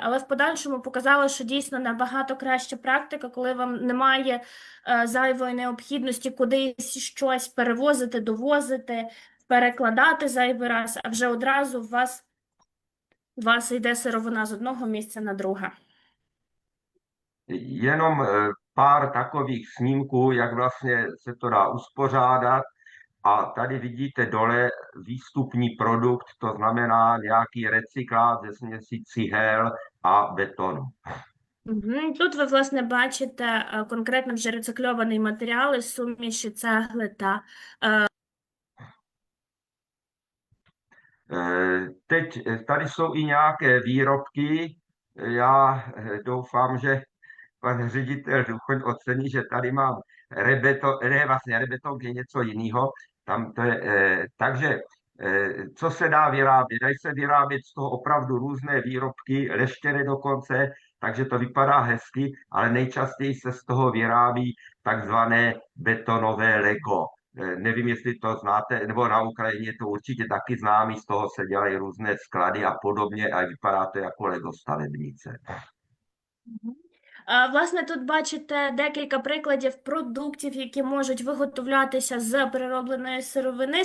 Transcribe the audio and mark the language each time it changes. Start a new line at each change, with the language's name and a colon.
Ukrainian: Але в подальшому показало, що дійсно набагато краща практика, коли вам немає зайвої необхідності кудись щось перевозити, довозити, перекладати зайвий раз, а вже одразу у вас йде сировина з одного mісця
Czech: na druhé. Jenom pár takových snímků, jak vlastně se to dá uspořádat. A tady vidíte dole výstupní produkt, to znamená nějaký recyklát ze směsi cihel a betonu.
Ukrainian: Тут ви, власне, бачите конкретно вже рецикльований матеріал із суміші цегли та
Czech: Teď tady jsou i nějaké výrobky. Já doufám, že pan ředitel Duchoň ocení, že tady mám rebeton, ne, vlastně rebeton je něco jiného. Tam to je, takže co se dá vyrábět? Dají se vyrábět z toho opravdu různé výrobky, leštěné dokonce, takže to vypadá hezky, ale nejčastěji se z toho vyrábí takzvané betonové Lego. Nevím, jestli to znáte, nebo na Ukrajině to určitě taky známý, z toho se dělají různé sklady a podobně a vypadá to jako Lego stavebnice.
Ukrainian: Власне, тут бачите декілька прикладів продуктів, які можуть виготовлятися з переробленої сировини.